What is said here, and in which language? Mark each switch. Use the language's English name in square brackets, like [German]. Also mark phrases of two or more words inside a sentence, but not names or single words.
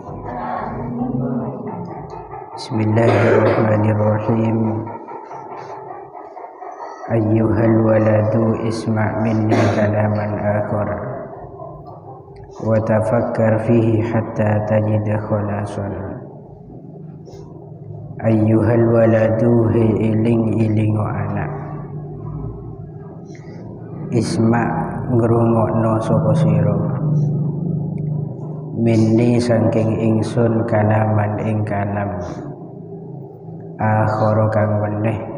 [Arabic] Bismillahirrahmanirrahim. أيها الولد اسمع مني كلاما آخر وتفكر فيه حتى تجد خلاصا. أيها الولد [Javanese] he iling anak, isma' ngrungokno sapa sira minni saking ingsun kalaman ing kalam akhara kang weneh